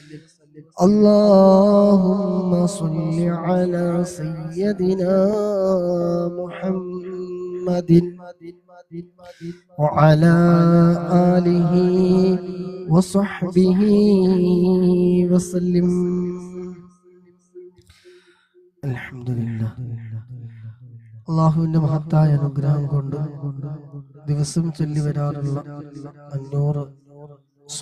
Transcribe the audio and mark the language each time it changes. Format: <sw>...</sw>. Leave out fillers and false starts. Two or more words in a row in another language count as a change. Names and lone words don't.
<ar>اللهم صل على سيدنا محمد وعلى آله وصحبه وسلم. الحمد لله.</ar> <ml>അള്ളാഹുവിന്റെ മഹത്തായ അനുഗ്രഹം കൊണ്ട് ദിവസം ചൊല്ലി വരാറുള്ള 500</ml>